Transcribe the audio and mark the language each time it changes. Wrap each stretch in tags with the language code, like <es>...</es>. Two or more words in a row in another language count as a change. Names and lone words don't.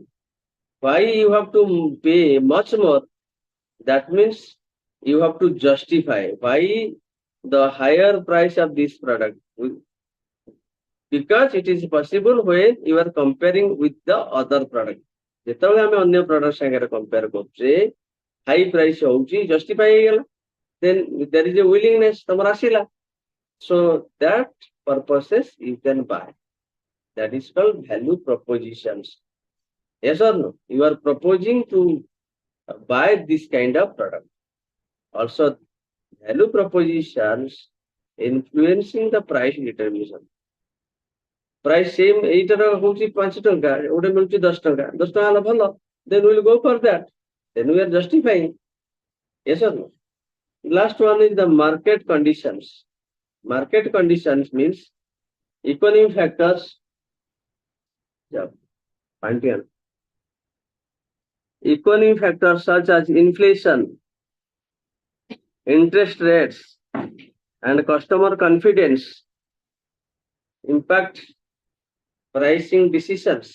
<en>Why you have to pay much more? That means you have to justify why the higher price of this product. Because it is possible when you are comparing with the other product.</en> <or>ଯେତେବେଳେ ଆମେ ଅନ୍ୟ product ସାଙ୍ଗରେ compare କରୁଛେ,</or> <en>high price</en> <or>ହଉଛି, justify ହେଇଗଲା.</or> <en>Then there is a willingness,</en> <or>ତମର ଆସିଲା.</or> <en>So that purposes you can buy. That is called value propositions. Yes or no? You are proposing to buy this kind of product. Also, value propositions influencing the price determination. price same</en> <or>ଏଇଟାର ହଉଛି 5 ଟଙ୍କା ଗୋଟେ ମିଳୁଛି 10 ଟଙ୍କା 10 ଟଙ୍କା ହେଲା ଭଲ,</or> <en>then we will go for that, then we are justifying. Yes or no? Last one is the market conditions. Market conditions means economic factors. Yeah, Pantheon. Economic factors such as inflation, interest rates, and customer confidence impact pricing decisions.</en>